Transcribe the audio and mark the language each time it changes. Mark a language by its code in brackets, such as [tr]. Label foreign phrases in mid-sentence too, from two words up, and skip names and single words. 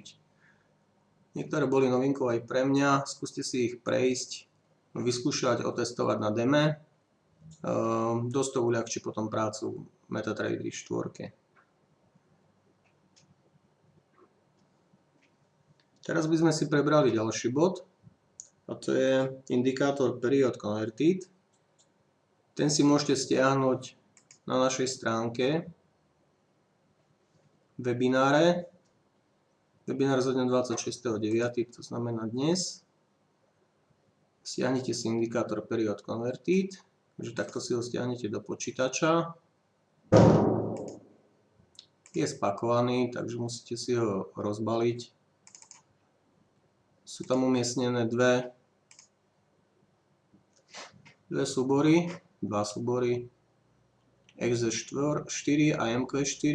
[sk] Niektoré boli novinkou aj pre mňa, skúste si ich prejsť, vyskúšať, otestovať na deme. Dosť to uľahčí potom prácu MetaTrader 4. Teraz by sme si prebrali ďalší bod, a to je indikátor period converted. Ten si môžete stiahnuť na našej stránke webináre. Webinár zo dňa 26.9., to znamená dnes. Stiahnite si indikátor period converted, takže takto si ho stiahnete do počítača. Je spakovaný, takže musíte si ho rozbaliť. Sú tam umiestnené dva súbory, XZ4 a MQ4.